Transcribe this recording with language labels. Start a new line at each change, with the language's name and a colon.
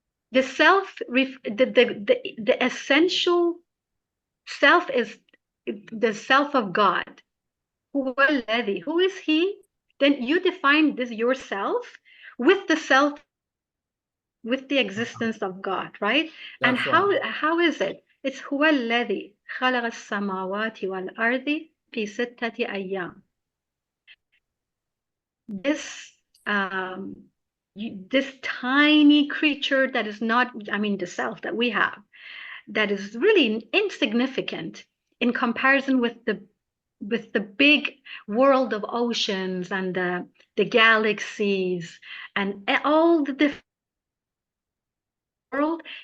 English: The self, the essential self is the self of God. Who is he? Then you define this yourself with the self, with the existence of God, right? And That's right. how is it?
Arabic: It's هو الذي خلق السماوات والأرض في ستة أيام.
English: This this tiny creature that is not, I mean, the self that we have, that is really insignificant in comparison with the big world of oceans and the galaxies and all the different world.